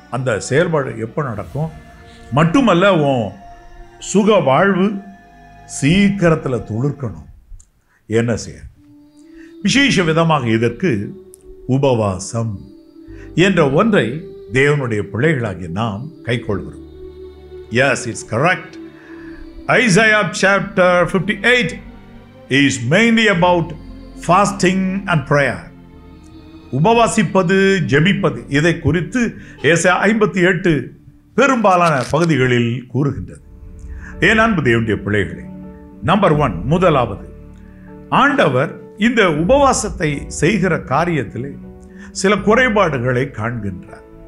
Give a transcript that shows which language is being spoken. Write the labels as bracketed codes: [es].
[ta] அந்த செயல்பாடு எப்போ நடக்கும்? மட்டுமல்ல, உன் சுக வாழ்வு சீக்கிரத்தில் துளிர்க்கணும். என்ன செய்ய? விசேஷ விதமாக இதற்கு உபவாசம் என்ற ஒன்றை தேவனுடைய பிள்ளைகளாகிய நாம் கைக்கொள்கிறோம். [en] Yes, it's correct. Isaiah chapter 58 is mainly about fasting and prayer. [ta] உபவாசிப்பது, ஜெபிப்பது, இதை குறித்து ஏசாயா 58 பெரும்பாலான பகுதிகளில் கூறுகின்றது. ஏன் அன்பு தேவனுடைய பிள்ளைகளே, நம்பர் 1, முதலாவது, ஆண்டவர் இந்த உபவாசத்தை செய்கிற காரியத்திலே சில குறைபாடுகளை காண்கின்றார்.